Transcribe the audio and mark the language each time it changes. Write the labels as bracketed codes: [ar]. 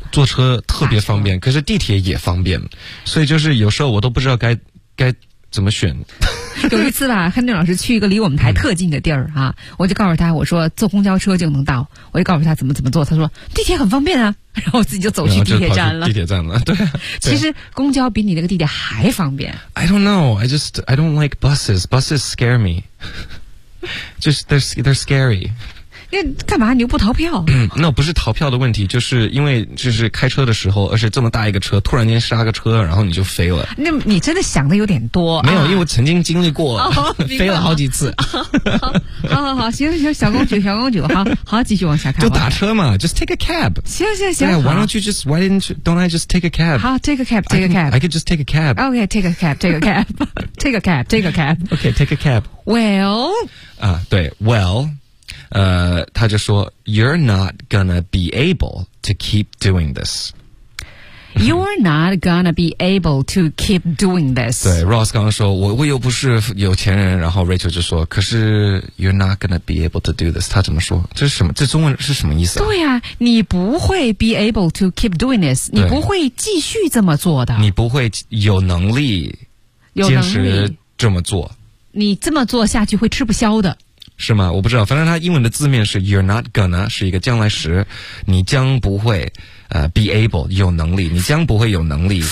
[zh] 坐车特别方便，可是地铁也方便，所以就是有时候我都不知道该怎么选。有一次吧，亨顿老师去一个离我们台特近的地儿啊，我就告诉他，我说坐公交车就能到，我就告诉他怎么坐，他说地铁很方便啊，然后自己就走去地铁站了。地铁站了，对。其实公交比你那个地铁还方便。 [en] I don't know, I don't like buses. Buses scare me. Just they're scary. [zh] 那干嘛你又不逃票？那不是逃票的问题，就是因为就是开车的时候，而且这么大一个车，突然间刹个车，然后你就飞了。那你真的想的有点多。没有，因为我曾经经历过，飞了好几次。好，行行，小公主，小公主，好，继续往下看。就打车嘛 ， [en] just take a cab。 [zh] 行， [en] Why don't you just Why didn't you Don't I just take a cab？好 ，take a cab， take a cab。 I could just take a cab。 Okay， take a cab， take a cab， take a cab， take a cab。 Okay， take a cab。 Well， [zh] 啊，对 ，Well。他就说 [en] You're not gonna be able to keep doing this. You're not gonna be able to keep doing this. [zh] 对 ,Ross 刚刚说我又不是有钱人，然后 Rachel 就说可是 [en] You're not gonna be able to do this. [zh] 他怎么说，这是什么，这中文是什么意思啊？对啊，你不会 [en] be able to keep doing this. [zh] 你不会继续这么做的。你不会有能力坚持这么做。你这么做下去会吃不消的。是吗？我不知道，反正它英文的字面是 [en] you're not gonna， [zh] 是一个将来时，你将不会 [en] be able， [zh] 有能力，你将不会有能力